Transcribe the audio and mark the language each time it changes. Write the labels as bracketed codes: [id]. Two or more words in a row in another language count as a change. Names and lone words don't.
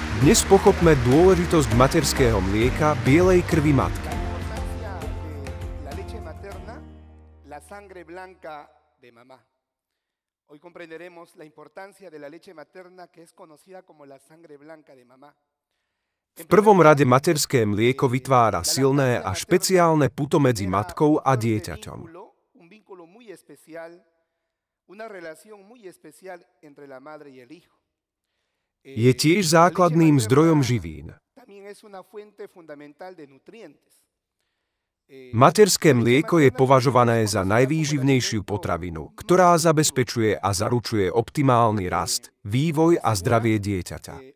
[sk] Dnes pochopme dôležitosť materského mlieka, bielej krvi matky. [es] La leche materna, la sangre blanca de mamá. Hoy comprenderemos la importancia de la leche materna, que es conocida como la sangre blanca de mamá. [sk] V prvom rade materské mlieko vytvára silné a špeciálne puto medzi matkou a dieťaťom. [es] Un vínculo muy especial, una relación muy especial entre la madre y el hijo. [sk] Je tiež základným zdrojom živín. Materské mlieko je považované za najvýživnejšiu potravinu, ktorá zabezpečuje a zaručuje optimálny rast, vývoj a zdravie dieťaťa.